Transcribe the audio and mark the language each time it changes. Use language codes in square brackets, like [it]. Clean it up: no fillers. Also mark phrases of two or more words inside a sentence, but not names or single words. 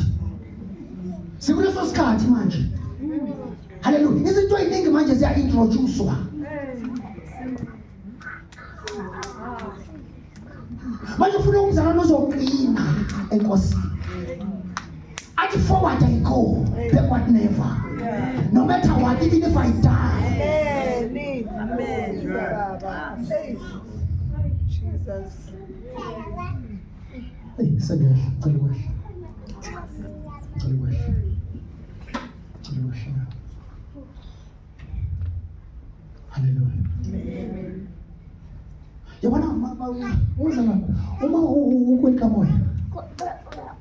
[zu] Sikuleso sikhathi manje. Hallelujah. Izinto eziningi manje ziya-introducewa. Manje ufuna umzalwane ozoqina enkosini. Athi [en] forward I go, backward never. No matter what, even if I die. Amen. Jesus. Hey, Samuel, [zu] cala Hallelujah. Yabona uma ukwelika moya.